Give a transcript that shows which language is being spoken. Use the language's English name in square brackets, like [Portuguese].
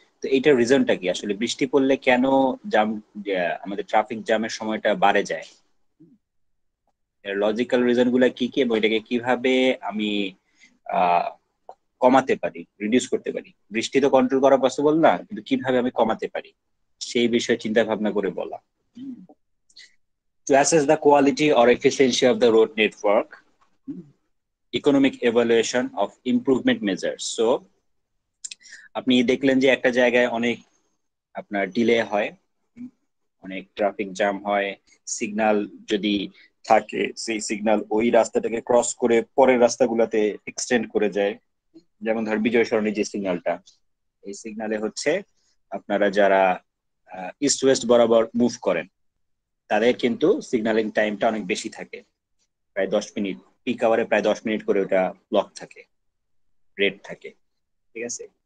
[Bangla] তো এইটার রিজনটা কি আসলে, বৃষ্টি পড়লে কেন জাম, আমাদের ট্রাফিক জ্যামের সময়টা বাড়ে যায়? এর লজিক্যাল রিজন গুলা কি কি এবং এটাকে কিভাবে আমি আহ কমাতে পারি, রিডিউস করতে পারি? বৃষ্টি তো কন্ট্রোল করা পসিবল না, কিন্তু কিভাবে আমি কমাতে পারি সেই বিষয়ে চিন্তা ভাবনা করে বলা। [English] To assess the quality or efficiency of the road network, economic evaluation of improvement measures. [Bangla] So আপনি দেখলেন যে একটা জায়গায় অনেক আপনার ডিলে হয়, অনেক ট্রাফিক জ্যাম হয়, সিগন্যাল যদি থাকে সেই সিগন্যাল ওই রাস্তাটাকে ক্রস করে পরের রাস্তাগুলোতে এক্সটেন্ড করে যায়। যেমন ধর বিজয় সরণি যে সিগন্যালটা, এই সিগন্যালে হচ্ছে আপনারা যারা ইস্ট ওয়েস্ট বরাবর মুভ করেন তাদের কিন্তু সিগন্যালিং টাইমটা অনেক বেশি থাকে, প্রায় 10 মিনিট, পিক আওয়ারে প্রায় 10 মিনিট করে ওটা ব্লক থাকে, রেড থাকে, ঠিক আছে।